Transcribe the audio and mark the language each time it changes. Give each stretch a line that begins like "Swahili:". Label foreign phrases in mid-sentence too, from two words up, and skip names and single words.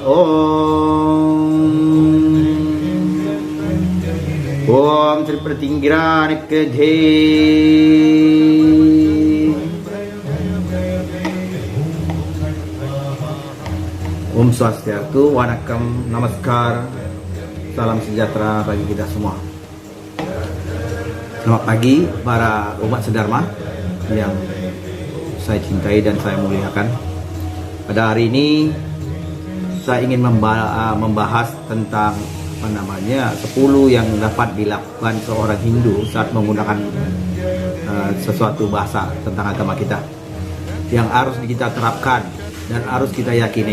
Sanskrit: ओम श्री प्रतिंगिरानिक जय Om Swastiastu, Wanakam, Namaskar,
Indonesian: salam sejahtera bagi kita semua. Selamat pagi para umat sedharma yang saya cintai dan saya muliakan. Pada hari ini saya ingin membahas tentang 10 yang dapat dilakukan seorang Hindu saat menggunakan sesuatu bahasa tentang agama kita yang harus kita terapkan dan harus kita yakinin.